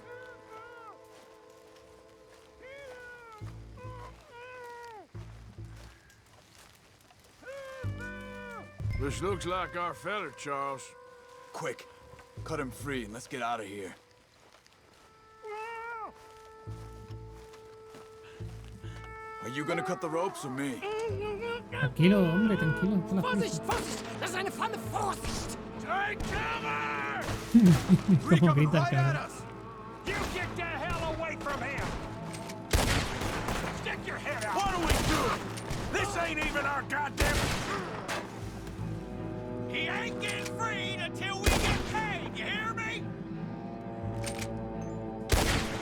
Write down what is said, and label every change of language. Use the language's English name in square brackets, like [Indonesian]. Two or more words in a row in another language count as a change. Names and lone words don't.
[English] This looks like our fella, Charles. Quick. Cut him free and let's get out of here. Are you gonna cut the ropes or me? [Spanish] Tranquilo, hombre, tranquilo. Con la [German] Vorsicht, Vorsicht! Das ist eine Pfanne! Vorsicht! [English] Take cover! [Spanish] Como grita el cabrón. [English] You get the hell away from him! Stick your head out! What are we doing? This ain't even our goddamn... He ain't getting freed until we get paid, you hear me?